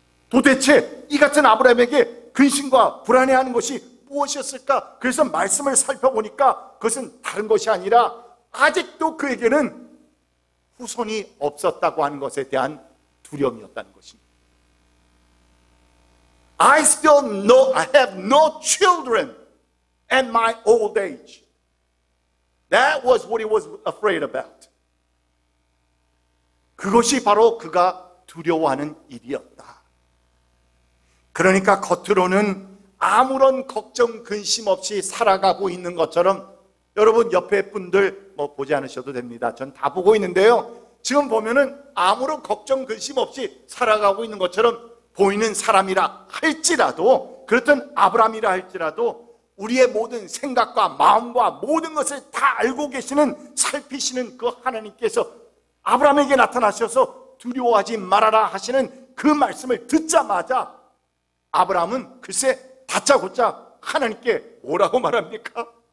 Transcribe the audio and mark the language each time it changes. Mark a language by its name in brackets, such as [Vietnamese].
[Korean] 도대체 이 같은 아브라함에게 근심과 불안해하는 것이 무엇이었을까? 그래서 말씀을 살펴보니까 그것은 다른 것이 아니라 아직도 그에게는 후손이 없었다고 하는 것에 대한 두려움이었다는 것입니다. [English] I have no children at my old age. That was what he was afraid about. [Korean] 그것이 바로 그가 두려워하는 일이었다. 그러니까 겉으로는 아무런 걱정 근심 없이 살아가고 있는 것처럼, 여러분 옆에 분들 보지 않으셔도 됩니다. 전 다 보고 있는데요, 지금 보면은 아무런 걱정 근심 없이 살아가고 있는 것처럼 보이는 사람이라 할지라도, 그렇던 아브라함이라 할지라도 우리의 모든 생각과 마음과 모든 것을 다 알고 계시는, 살피시는 그 하나님께서 아브라함에게 나타나셔서 두려워하지 말아라 하시는 그 말씀을 듣자마자 아브라함은 글쎄 다짜고짜 하나님께 뭐라고 말합니까?